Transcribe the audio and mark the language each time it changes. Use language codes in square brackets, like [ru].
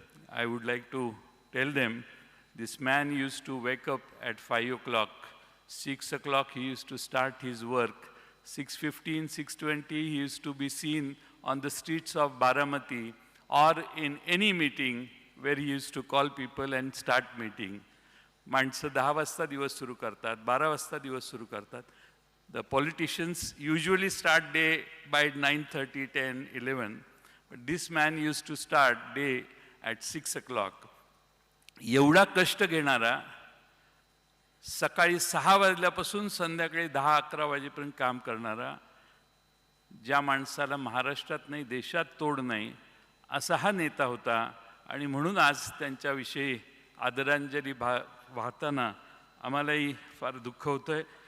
[en] I would like to tell them, this man used to wake up at 5 o'clock. 6 o'clock he used to start his work. 6:15, 6:20 he used to be seen on the streets of Baramati or in any meeting where he used to call people and start meeting. [mr] माणसं 10 वाजता दिवस सुरू करतात, 12 वाजता दिवस सुरू करतात. [en] The politicians usually start day by 9:30, 10, 11. But this man used to start day at 6 o'clock. [mr] एवढा कष्ट घेणारा, सकाळी 6 वाजल्यापासून संध्याकाळी 10-11 वाजेपर्यंत काम करणारा, ज्या माणसाला महाराष्ट्रात नाही देशात तोड नाही असा हा नेता होता. आणि म्हणून आज त्यांच्याविषयी आदरांजली वाहताना आम्हालाही फार दुःख होतंय.